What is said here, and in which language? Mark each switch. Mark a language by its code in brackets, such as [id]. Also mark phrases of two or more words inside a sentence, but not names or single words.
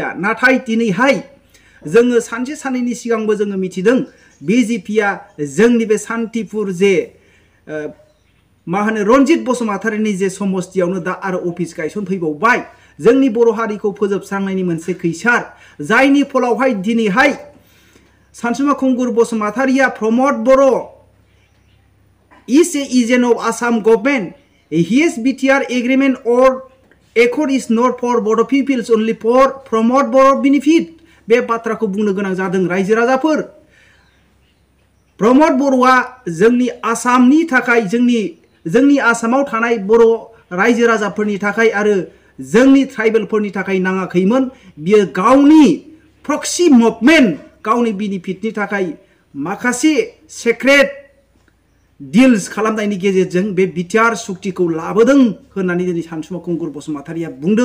[brx] नाथाय दिनैहाय जोङो सानसे साननैनि सिगांबो जोङो मिथिदों BJPया जोंनि बे सान्तिपुर जे रन्जित बसुमतारीनि जे समस्तियावनो दा आरो अफिस गायसनफैबावबाय। जोंनि बर' हारिखौ फोजोबस्रांनायनि मोनसे खैसार, जायनि फलावहाय दिनैहाय सानसुमा खुंगुर बसुमतारीया प्रमद बर' [en] is a agent of Assam government. His BTR agreement or accord is not for Bodo peoples, only for Promod Boro benefit। [brx] बे बाथ्राखौ बुंनो गोनां जादों रायजो राजाफोर। प्रमद बर'आ जोंनि आसामनि थाखाय, जोंनि आसामाव थानाय बर' रायजो राजाफोरनि थाखाय आरो जोंनि ट्राइबेलफोरनि थाखाय नाङाखैमोन। बियो गावनि [en] proxy movement, [brx] गावनि बेनिफिटनि थाखाय माखासे [en] secret deals [brx] खालामनायनि गेजेरजों बे बिटिआर सुक्तिखौ लाबोदों होननानै दिनै सानसुमा खुंगुर बसुमतारीया बुंदों।